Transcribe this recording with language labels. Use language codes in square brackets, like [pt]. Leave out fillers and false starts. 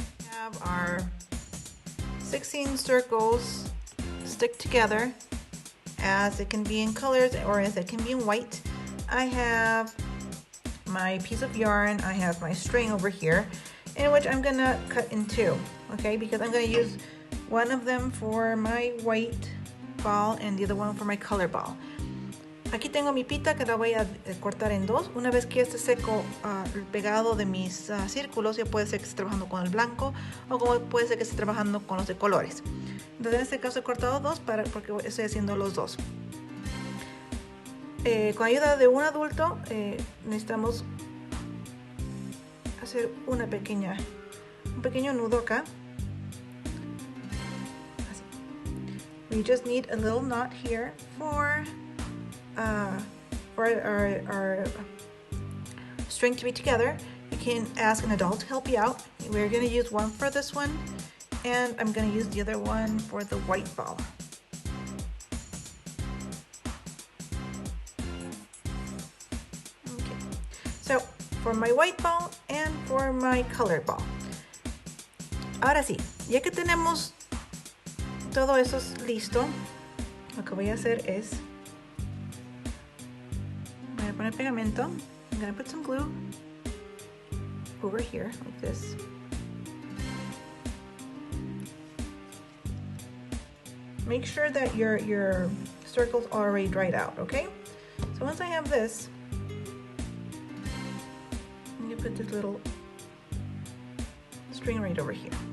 [en] Have our 16 circles stick together, as it can be in colors or as it can be in white. I have my piece of yarn, I have my string over here, in which I'm gonna cut in two, okay, because I'm gonna use one of them for my white ball and the other one for my color ball. [es] Aquí tengo mi pita que la voy a cortar en dos. Una vez que esté seco el pegado de mis círculos, ya puede ser que esté trabajando con el blanco o como puede ser que esté trabajando con los de colores. Entonces en este caso he cortado dos porque estoy haciendo los dos. Con ayuda de un adulto necesitamos hacer un pequeño nudo acá. Así. [en] We just need a little knot here for our string to be together. You can ask an adult to help you out. We're going to use one for this one, and I'm going to use the other one for the white ball. Okay, so for my white ball and for my colored ball. [es] Ahora sí, ya que tenemos todo eso listo, lo que voy a hacer es poner pegamento. [en] I'm gonna put some glue over here like this. Make sure that your circles are already dried out, okay? So once I have this, I'm gonna put this little string right over here.